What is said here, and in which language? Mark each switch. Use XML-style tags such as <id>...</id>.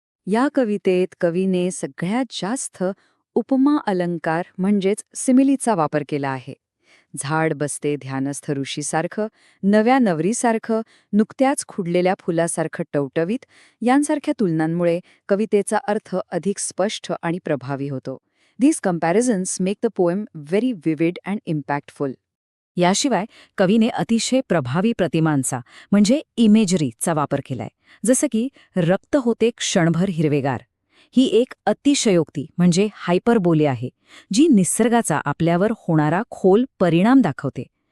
<mr>या कवितेत कवीने सगळ्यात जास्त उपमा अलंकार म्हणजेच सिमिलीचा वापर केला आहे. झाड बसते ध्यानस्थ ऋषीसारखं, नव्या नवरीसारखं, नुकत्याच खुडलेल्या फुलासारखं टवटवीत यांसारख्या तुलनांमुळे कवितेचा अर्थ अधिक स्पष्ट आणि प्रभावी होतो.</mr> <en>These comparisons make the poem very vivid and impactful.</en> <mr>याशिवाय कवीने अतिशय प्रभावी प्रतिमांचा म्हणजे इमेजरीचा वापर केलाय. जसं की रक्त होते क्षणभर हिरवेगार. ही एक अतिशयोक्ती म्हणजे हायपरबोली आहे, जी निसर्गाचा आपल्यावर होणारा खोल परिणाम दाखवते.</mr>